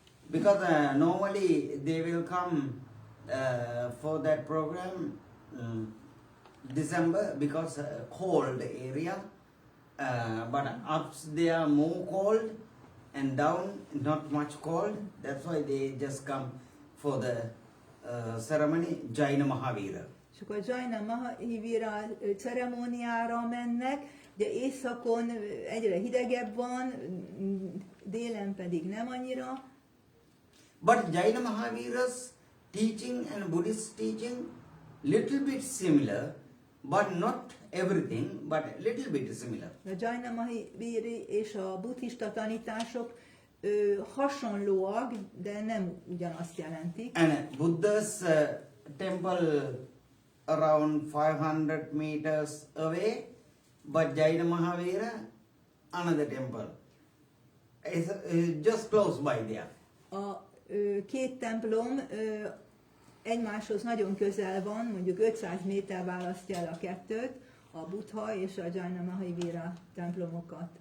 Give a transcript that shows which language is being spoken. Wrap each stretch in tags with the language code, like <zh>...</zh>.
<en>Because normally they will come for that program December because cold area, but ups they are more cold and down not much cold. That's why they just come for the ceremony Jaina Mahavira.</en> <hu>És akkor Jaina Mahavira ceremóniára mennek, de északon egyre hidegebb van, délen pedig nem annyira.</hu> <en>But Jaina Mahavira's teaching and Buddhist teaching little bit similar, but not everything, but little bit similar.</en> <hu>A Jaina Mahaviri és a buddhista tanítások hasonlóak, de nem ugyanazt jelentik.</hu> <en>And Buddha's temple around 500 meters away, but Jaina Mahavira another temple. It's just close by there.</en> <hu>A két templom egymáshoz nagyon közel van, mondjuk 500 méter választja el a kettőt, a Buddha és a Jaina Mahavira templomokat.</hu>